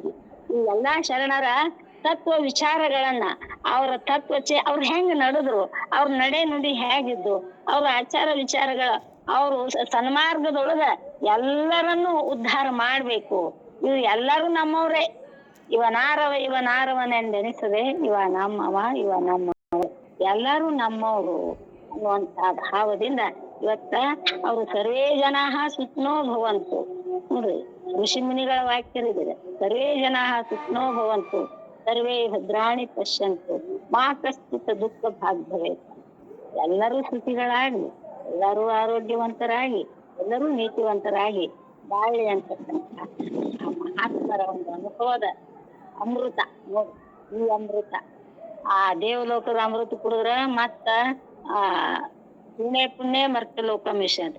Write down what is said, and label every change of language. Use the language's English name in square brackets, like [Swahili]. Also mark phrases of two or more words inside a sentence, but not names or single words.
[Kannada] ಈ ಎಲ್ಲಾ ಶರಣರ ತತ್ವ ವಿಚಾರಗಳನ್ನ, ಅವರ ಅವ್ರು ಹೆಂಗ್ ನಡೆದ್ರು, ಅವ್ರ ನಡೆ ನುಡಿ ಹೇಗಿದ್ದು, ಅವ್ರ ಆಚಾರ ವಿಚಾರಗಳ, ಅವರು ಸನ್ಮಾರ್ಗದೊಳಗ ಎಲ್ಲರನ್ನೂ ಉದ್ಧಾರ ಮಾಡ್ಬೇಕು. ಇವ್ ಎಲ್ಲರೂ ನಮ್ಮವ್ರೇ, ಇವನಾರವನೆಂದೆನಿಸದೆ ಇವ ನಮ್ಮವ ಇವ ನಮ್ಮವ, ಎಲ್ಲರೂ ನಮ್ಮವ್ರು ಅನ್ನುವಂತ ಭಾವದಿಂದ ಇವತ್ತ ಅವರು [Sanskrit] ಸರ್ವೇ ಜನಾಃ ಸುಖಿನೋ ಭವಂತು. [Kannada] ನೋಡ್ರಿ, ಋಷಿ ಮುನಿಗಳ ವಾಕ್ಯರಿದೆ, [Sanskrit] ಸರ್ವೇ ಜನಾಃ ಸುಖಿನೋ ಭವಂತು, ಸರ್ವೇ ಭದ್ರಾಣಿ ಪಶ್ಯಂತು, ಮಾ ಕಶ್ಚಿತ್ ದುಃಖ ಭಾಗ್ ಭವೇತ್. [Kannada] ಎಲ್ಲರೂ ಸುಖಿಗಳಾಗಿ, ಎಲ್ಲರೂ ಆರೋಗ್ಯವಂತರಾಗಿ, ಎಲ್ಲರೂ ನೀತಿವಂತರಾಗಿ ಬಾಳಿ ಅಂತಕ್ಕಂಥ ಆ ಮಹಾತ್ಮರ ಒಂದು ಅನುಭವದ ಅಮೃತ ನೋಡಿ. ಈ ಅಮೃತ, ಆ ದೇವಲೋಕದ ಅಮೃತ ಕುಡಿದ್ರ ಮತ್ತ ಆ ಪುಣ್ಯ ಮರ್ತ ಲೋಕ ಮಿಷ ಅಂತ.